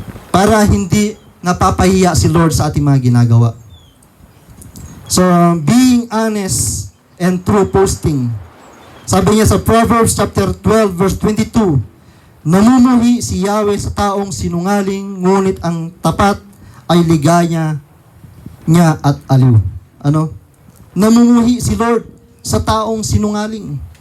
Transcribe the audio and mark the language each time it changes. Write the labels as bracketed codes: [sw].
[tl] Para hindi napapahiya si Lord sa ating mga ginagawa. [en] So, being honest and true posting. [tl] Sabi niya sa Proverbs chapter 12 verse 22, namumuhi si Yahweh sa taong sinungaling, ngunit ang tapat ay ligaya niya at aliw. Ano? Namumuhi si Lord sa taong sinungaling.